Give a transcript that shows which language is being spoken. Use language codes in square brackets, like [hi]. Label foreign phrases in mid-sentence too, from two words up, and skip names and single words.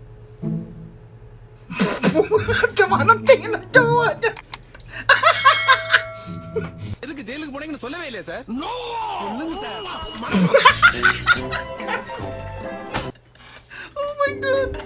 [tl] Sama ng tingin ng jowa niya. [ta] எதுக்கு ஜெயிலுக்கு போனீங்கன்னு சொல்லவே இல்லையா சார்? நோ! சொல்லுங்க சார். [en] Oh my God!